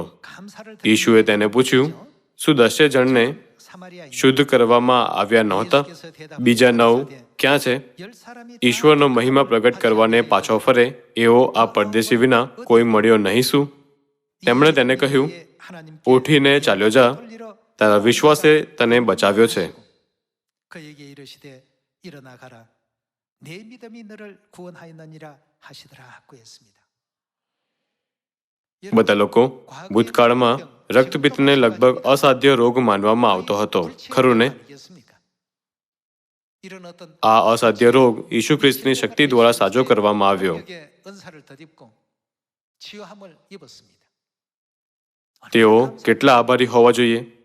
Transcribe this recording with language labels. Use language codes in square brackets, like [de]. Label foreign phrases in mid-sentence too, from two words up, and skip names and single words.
[gu] ઈશુએ તેને પૂછ્યું, શું 10 જણને શુદ્ધ કરવામાં આવ્યા નહોતા? બીજા 9 ક્યાં છે? ઈશ્વરનો મહિમા પ્રગટ કરવાને પાછો ફરે એવો આ પરદેશી વિના કોઈ મળ્યો નહીં શું? તેમણે તેને કહ્યું, ઉઠીને ચાલ્યો જા, તારા વિશ્વાસે તને બચાવ્યો છે. [ko] 그에게 이르시되 일어나 가라 내 믿음이 너를 구원하였느니라 하시더라 하고 했습니다. [gu] બધા લોકો ભૂતકાળમાં રક્તપિત્તને લગભગ અસાધ્ય રોગ માનવામાં આવતો હતો, ખરું ને? આ અસાધ્ય રોગ ઈસુ ખ્રિસ્તની શક્તિ દ્વારા સાજો કરવામાં આવ્યો. તેઓ કેટલા આભારી હોવા જોઈએ.